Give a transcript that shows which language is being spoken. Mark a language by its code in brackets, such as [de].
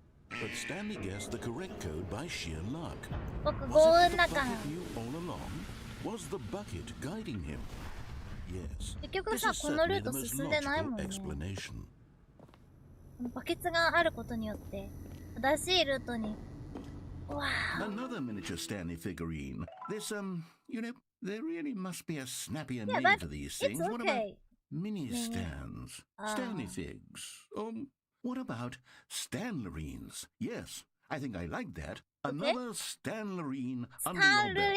[en] But Stanley guessed the correct code by sheer luck. Was it that the bucket knew all along? Was the bucket guiding him? Yes. This is certainly the most logical explanation. [ja] バケツがあることによって正しいルートに。 [en] Wow. Another miniature Stanley figurine. This, you know, there really must be a snappier Yeah, name for these things. It's What about okay. mini stands? Stanley figs. What about Stanlerines? Yes, I think I like that. Another Stanlerine under your belt.